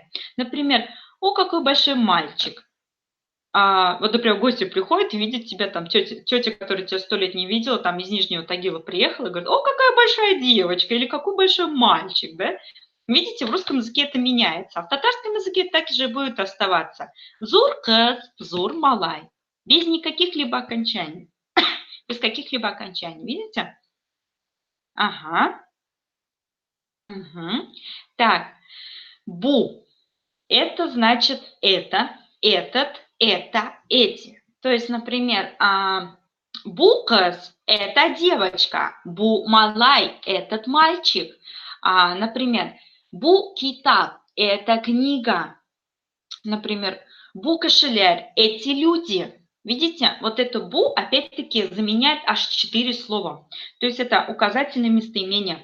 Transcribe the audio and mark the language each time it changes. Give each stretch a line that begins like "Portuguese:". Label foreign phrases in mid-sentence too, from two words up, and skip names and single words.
Russian: Например, о, какой большой мальчик. Вот, например, гости приходят и видят тебя там, тетя, которая тебя 100 лет не видела, там из Нижнего Тагила приехала и говорит, о, какая большая девочка, или какой большой мальчик, да? Видите, в русском языке это меняется, а в татарском языке так же будет оставаться.
Tatar: Зур кыз, зур малай.
Russian: Без никаких либо окончаний. Без каких-либо окончаний, видите? Ага. Угу. Так, бу. Это значит это, этот, это, эти. То есть, например, букас– это девочка,
Tatar: бу малай–
Russian: этот мальчик. Например,
Tatar: бу китаб–
Russian: это книга. Например,
Tatar: бу кошелер–
Russian: эти люди. Видите, вот это бу опять-таки заменяет аж 4 слова. То есть это указательное местоимение.